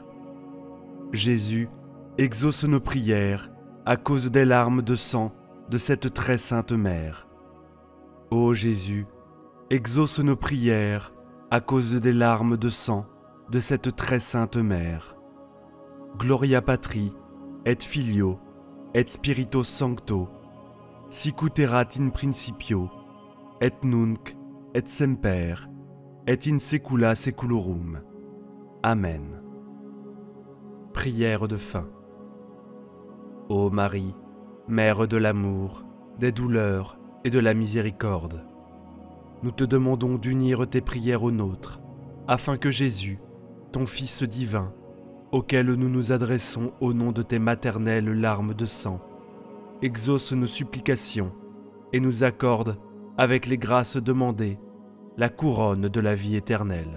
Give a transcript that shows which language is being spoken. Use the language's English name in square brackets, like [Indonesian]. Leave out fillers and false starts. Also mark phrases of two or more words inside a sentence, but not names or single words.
[French] Jésus, exauce nos prières à cause des larmes de sang de cette très sainte Mère. Ô Jésus, exauce nos prières à cause des larmes de sang de cette très sainte Mère. [Latin] Gloria Patri, et Filio, et Spiritus Sancto, sic ut erat in principio, et nunc, et semper, et in saecula saeculorum. [French] Amen. Prière de fin. Ô Marie, Mère de l'amour, des douleurs et de la miséricorde, nous te demandons d'unir tes prières aux nôtres, afin que Jésus, ton Fils divin, auquel nous nous adressons au nom de tes maternelles larmes de sang, exauce nos supplications et nous accorde, avec les grâces demandées, la couronne de la vie éternelle.